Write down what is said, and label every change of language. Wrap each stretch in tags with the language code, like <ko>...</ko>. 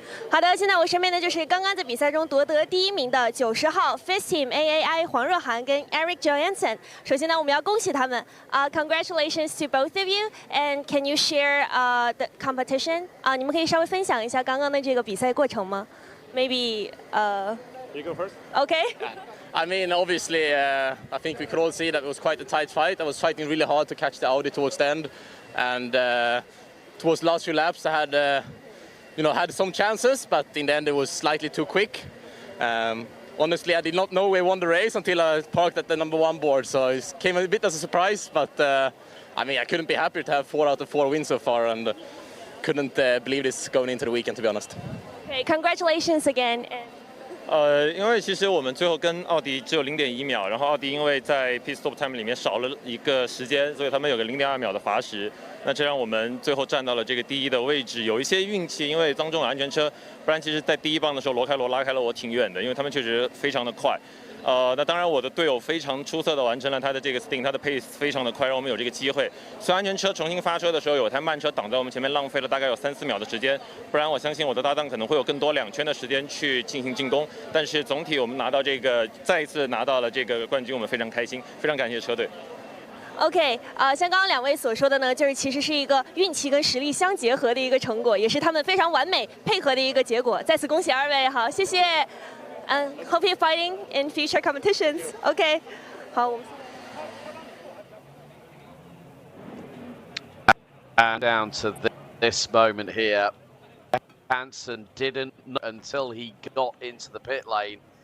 <zh>好的，现在我身边的就是刚刚在比赛中夺得第1名的90号 FIST Team AAI 黄若涵跟 Erik Johansson。首先呢，我们要恭喜他们。</zh> <en>Congratulations to both of you, and can you share the competition?</en> <zh>你们可以稍微分享一下刚刚的这个比赛过程吗？</zh> <en>Maybe You go first. Okay. I mean, obviously, I think we could all see that it was quite a tight fight. I was fighting really hard to catch the Audi towards the end, and towards the last few laps, I had, had some chances, but in the end, it was slightly too quick. Honestly, I did not know we won the race until I parked at the #1 board, so it came a bit as a surprise. But I mean, I couldn't be happier to have 4 out of 4 wins so far, and couldn't believe this going into the weekend, to be honest. Okay, congratulations again.</en> <zh>因为其实我们最后跟奥迪只有0.1秒，然后奥迪因为在</zh> <en>pit stop time</en> <zh>里面少了一个时间，所以他们有个0.2秒的罚时。那这让我们最后站到了这个第1的位置，有一些运气，因为当中有安全车，不然其实在第1棒的时候，罗凯罗拉开了我挺远的，因为他们确实非常的快。那当然我的队友非常出色的完成了他的这个 stint， 他的 pace 非常的快，让我们有这个机会。虽然安全车重新发车的时候有台慢车挡在我们前面，浪费了大概有3-4秒的时间，不然我相信我的搭档可能会有更多2圈的时间去进行进攻。但是总体我们拿到这个再一次拿到了这个冠军，我们非常开心，非常感谢车队。 OK， 像刚刚2位所说的呢，就是其实是一个运气跟实力相结合的一个成果，也是他们非常完美配合的一个结果。再次恭喜2位，好，谢谢。</zh> <en>Hope you're fighting in future competitions.</en> <zh>OK， 好。</zh> <en>And down to this moment here, Hansen didn't know until he got into the pit lane.</en>